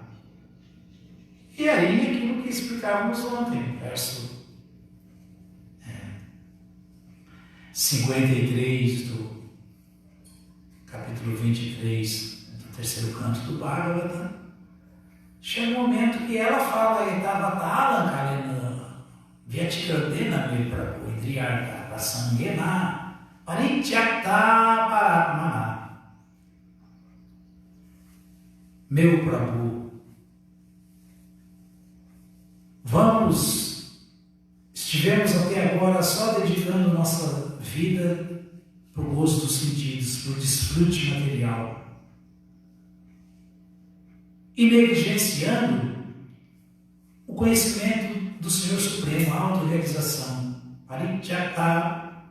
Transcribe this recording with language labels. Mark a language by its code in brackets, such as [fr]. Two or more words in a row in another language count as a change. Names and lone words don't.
[pt] E aí, aquilo que explicávamos ontem, verso 53 do capítulo 23, do terceiro canto do Bhagavata, chega um momento que ela fala, [sa] Etavatalam Kalena Vyatikardena me Prabhu, Indriyartha Prasangena, Parityakta Paratmana. [pt] Meu Prabhu, estivemos até agora só dedicando nossa vida para o gozo dos sentidos, para o desfrute material, e negligenciando o conhecimento do Senhor Supremo, a autorrealização, Parityakta.